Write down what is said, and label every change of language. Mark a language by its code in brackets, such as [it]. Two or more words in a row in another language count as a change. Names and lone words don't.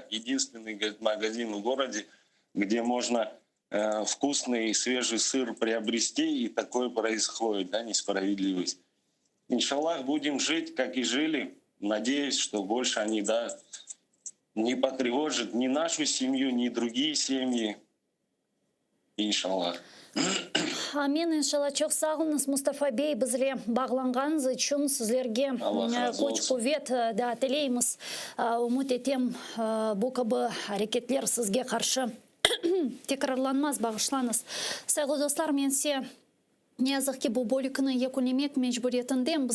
[ru] Единственный, говорит, магазин в городе, где можно вкусный свежий сыр приобрести, и такое происходит, да, несправедливость. Иншаллах, будем жить, как и жили. Надеюсь, что больше они, да, не потревожат ни нашу семью, ни другие семьи. Иншаллах. [crh] Amin inşallah. Çok sağ olunuz Mustafa Bey. Bizle bağlanğanız için sizlerge koç kuvvet da tileymiz. Umut etem bu gibi hareketler sizge karşı tekrarlanmaz, bağışlanız. Sayılı dostlar, men size ne yazık ki bu bölükünü yekunimek mecburiyetindeyim.